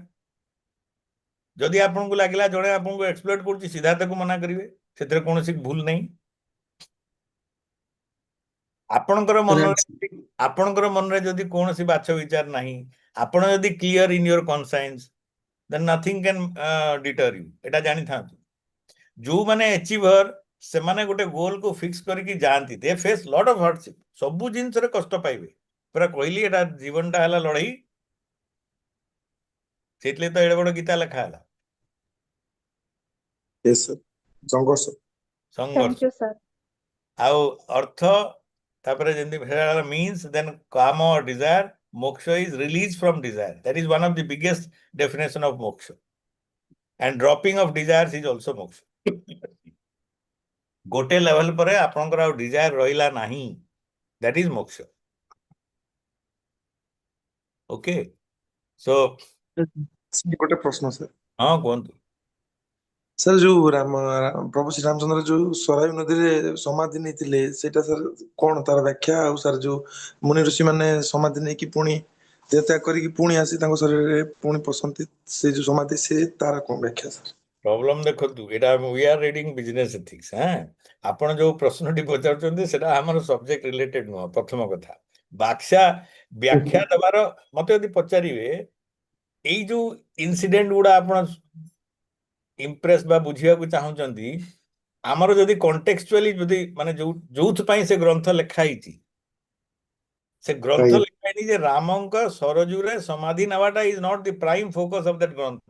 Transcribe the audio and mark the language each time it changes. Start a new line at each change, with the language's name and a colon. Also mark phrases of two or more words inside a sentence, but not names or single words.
Odia: ଯଦି ଆପଣଙ୍କୁ ଲାଗିଲା ଜଣେ ଆପଣଙ୍କୁ ଏକ୍ସପ୍ଲୋଏଟ୍ କରୁଛି, ସିଧା ତାକୁ ମନା କରିବେ, ସେଥିରେ କୌଣସି ଭୁଲ ନାହିଁ। ଆପଣଙ୍କର ମନରେ ଯଦି କୌଣସି ବାଛ ବିଚାର ନାହିଁ, ଆପଣ ଯଦି
English: clear in your conscience, then nothing can deter you।
Odia: ଏଟା ଜାଣିଥାନ୍ତୁ, ଯୋଉମାନେ ଏଚିଭର ସେମାନେ ଗୋଟେ ଗୋଲକୁ ଫିକ୍ସ କରିକି ଯାଆନ୍ତି,
English: they face lot of hardship,
Odia: ସବୁ ଜିନିଷରେ କଷ୍ଟ ପାଇବେ। ପୁରା କହିଲି ଏଟା ଜୀବନଟା ହେଲା ଲଢେଇ, ସେଇଥିରେ ତ ଏଡେ ବଡ ଗୀତା ଲେଖା ହେଲା। ସଂଘର୍ଷ।
English: thank you sir.
Odia: ଆଉ ଅର୍ଥ ତାପରେ ଯେମିତି ହେଲା
English: means, then kama or desire, moksha is release from desire. That is one of the biggest definition of moksha, and dropping of desires is also moksha।
Odia: ଗୋଟେ ଲେଭେଲ ପରେ ଆପଣଙ୍କର ଆଉ ଡିଜାୟାର ରହିଲା ନାହିଁ,
English: that is moksha। OK, so
Odia: ଗୋଟେ ପ୍ରଶ୍ନ ସାର୍। ହଁ କୁହନ୍ତୁ। ସାର୍ ଯୋଉ ପ୍ରଭୁ ଶ୍ରୀରାମଚନ୍ଦ୍ର ଯୋଉ ସରାଇ ନଦୀରେ ସମାଧି ନେଇଥିଲେ, ସେଇଟା ସାର୍ କଣ ତାର ବ୍ୟାଖ୍ୟା? ଆଉ ସାର୍ ଯୋଉ ମୁନି ଋଷି ମାନେ ସମାଧି ନେଇକି ପୁଣି ଦେହତ୍ୟାଗ କରିକି ପୁଣି ଆସି ତାଙ୍କ ଶରୀରରେ ପୁଣି ପଶନ୍ତି, ସେ ଯୋଉ ସମାଧି, ସେ ତାର କଣ ବ୍ୟାଖ୍ୟା ସାର୍? ପ୍ରୋବ୍ଲେମ ଦେଖନ୍ତୁ, ଏଇଟା
English: we are reading business ethics।
Odia: ଆପଣ ଯୋଉ ପ୍ରଶ୍ନଟି ପଚାରୁଛନ୍ତି ସେଟା ଆମର
English: subject related
Odia: ନୁହଁ। ପ୍ରଥମ କଥା, ବ୍ୟାଖ୍ୟା ଦେବାର ମତେ ଯଦି ପଚାରିବେ, ଏଇ ଯୋଉ ଇନସିଡେଣ୍ଟ ଗୁଡା ଆପଣ ଇମ୍ପ୍ରେସ ବା ବୁଝିବାକୁ ଚାହୁଁଛନ୍ତି, ଆମର ଯଦି କଣ୍ଟେକ୍ସଚୁଆଲି ଯଦି ମାନେ ଯୋଉଥିପାଇଁ ସେ ଗ୍ରନ୍ଥ ଲେଖା ହେଇଛି, ସେ ଗ୍ରନ୍ଥ ଲେଖା ହେଇନି ଯେ ରାମଙ୍କ ସରଜୁରେ ସମାଧି ନେବାଟା
English: is not the prime focus of that
Odia: ଗ୍ରନ୍ଥ।